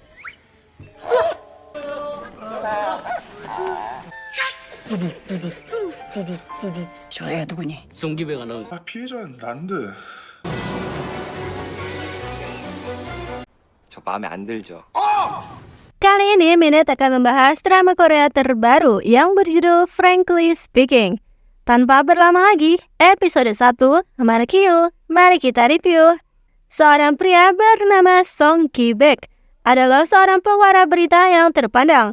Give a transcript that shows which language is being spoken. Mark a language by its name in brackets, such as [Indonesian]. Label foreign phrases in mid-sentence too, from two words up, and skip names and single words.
[Korean] 저 애가 누구니? 송기백 아나운서. 피해자는 난데. 저 마음에 안 들죠. [Indonesian] Kali ini Minute akan membahas drama Korea terbaru yang berjudul Frankly Speaking. Tanpa berlama lagi, episode 1, Mari Q, mari kita review. Seorang pria bernama Song Ki-baek adalah seorang pewara berita yang terpandang.